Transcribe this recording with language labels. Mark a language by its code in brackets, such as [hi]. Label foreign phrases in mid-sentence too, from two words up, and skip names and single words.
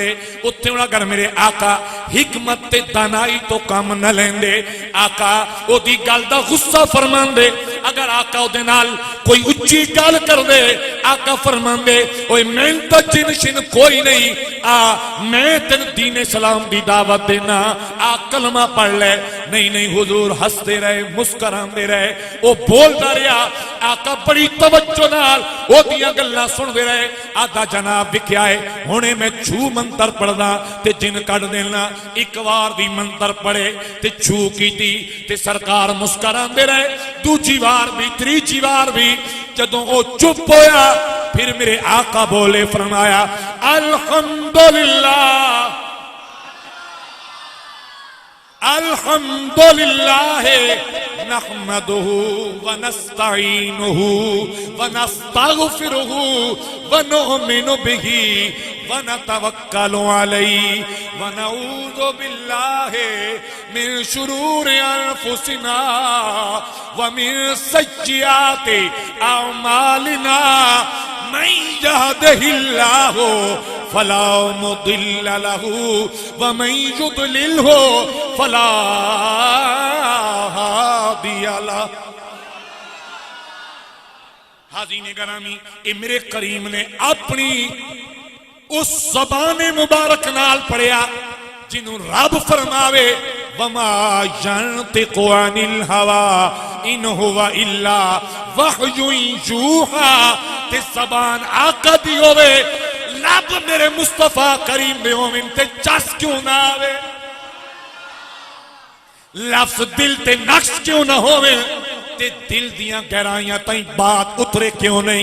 [pa] اوتھے ہن اگر میرے آقا حکمت تے دانائی تو کام نہ لیندے، آقا اودی گل دا غصہ فرماندے. اگر آقا اودے نال کوئی اچی گل کر دے، آقا فرماندے اوئے میں تو جن شن کوئی نہیں، آ میں تین دین اسلام دی دعوت دینا، آ کلمہ پڑھ لے. [ur] نہیں نہیں حضور ہنستے رہے، مسکراتے رہے. وہ بولتا رہا, [pa] آقا بڑی توجہ نال اودیاں گلاں سندے رہے. آدا جناب وکھیا ہے ہنے میں چھو منتر پڑھدا تے جن کڈھ دینا. ایک بار بھی منتر پڑھے تے چھو کیتی تے سرکار مسکراتے رہے. دوجی بار بھی، تیجی بار بھی۔ جدوں وہ چپ ہویا پھر میرے آقا بولے، فرمایا [ar] الحمد لله الحمد لله نحمده ونستعينه ونستغفره ونؤمن به ونتوكل عليه ونعوذ بالله من شرور أنفسنا ومن سيئات أعمالنا. من يهده الله فلا مضل له ومن يضلله فلا هادي له. [pa] حاضرین گرامی، یہ میرے کریم نے اپنی اس زبان مبارک نال پڑھیا جنہوں رب فرماوے [ar] وما ينطق عن الهوى إن هو إلا وحي يوحى. [pa] تے زبان آقا دی ہووے، رب میرے مصطفیٰ کریم دے ہوون تے چس کیوں نا آوے، لفظ دل تے نقش کیوں نا ہووے تے دل دیاں گہرائیاں تائیں بات اترے کیوں نہیں.